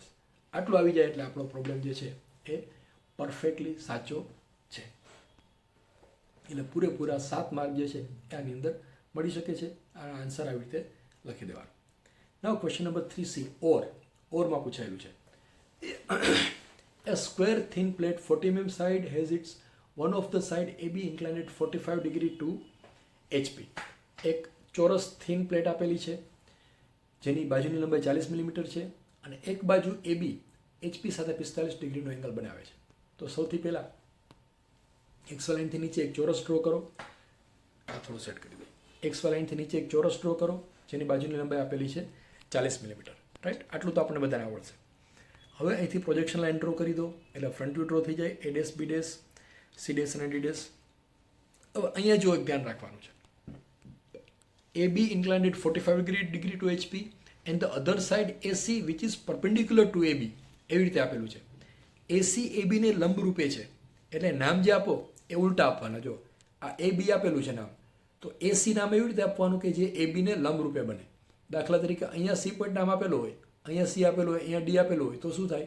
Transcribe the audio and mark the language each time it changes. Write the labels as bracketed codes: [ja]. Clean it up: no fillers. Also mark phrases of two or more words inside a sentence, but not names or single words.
[gu] આટલું આવી જાય એટલે આપણો પ્રોબ્લેમ જે છે એ પરફેક્ટલી સાચો છે. એટલે પૂરેપૂરા 7 માર્ક જે છે એ આની અંદર મળી શકે છે. આ આન્સર આવી રીતે લખી દેવાનો. [en] now question number 3C, [gu] ઓરમાં પૂછાયેલું છે. [en] A square thin plate 40 mm side has its one of the side AB inclined 45 degree to HP. [gu] એક ચોરસ [en] thin plate [gu] આપેલી છે જેની બાજુની લંબાઈ 40 મિલીમીટર છે, અને એક બાજુ AB HP સાથે 45 ડિગ્રીનો એંગલ બનાવે છે. તો સૌથી પહેલાં XY લાઇનથી નીચે એક ચોરસ ડ્રો કરો. આ થોડું સેટ કરી દો. XY લાઇનથી નીચે એક ચોરસ ડ્રો કરો જેની બાજુની લંબાઈ આપેલી છે 40 મિલીમીટર, રાઈટ? આટલું તો આપણને બધાને આવડશે. હવે અહીંથી [en] projection line [gu] ડ્રો કરી દો એટલે [en] front view [gu] ડ્રો થઈ જાય. A ડેશ B ડેશ, C ડેશ અને D ડેશ. હવે અહીંયા જો એક ધ્યાન રાખવાનું છે. [en] AB inclined 45 degree to HP and the other side AC which is perpendicular to AB. [gu] એવી રીતે આપેલું છે. AC AB ને લંબ રૂપે છે, એટલે નામ જે આપો એ ઉલટા આપવાના. જો આ AB આપેલું છે નામ, તો AC નામ એવી રીતે આપવાનું કે જે AB ને લંબ રૂપે બને. દાખલા તરીકે અહીંયા C પોઈન્ટ નામ આપેલું હોય, અહીંયા C આપેલું હોય, અહીંયા D આપેલું હોય, તો શું થાય?